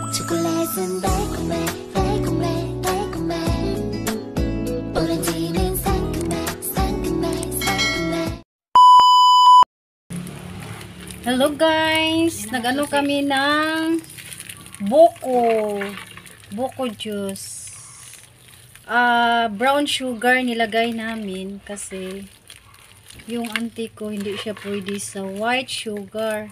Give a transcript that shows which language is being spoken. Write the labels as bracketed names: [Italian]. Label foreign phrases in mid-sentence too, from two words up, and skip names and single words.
[Korean] 초콜릿은 달콤해 달콤해 달콤해 오렌지는 상큼해 상큼해 상큼해. [English] Hello guys! [Filipino] Nag-ano kami ng Buko juice. [English] Brown sugar [Filipino] nilagay namin kasi yung auntie ko hindi siya pwede sa [English] white sugar.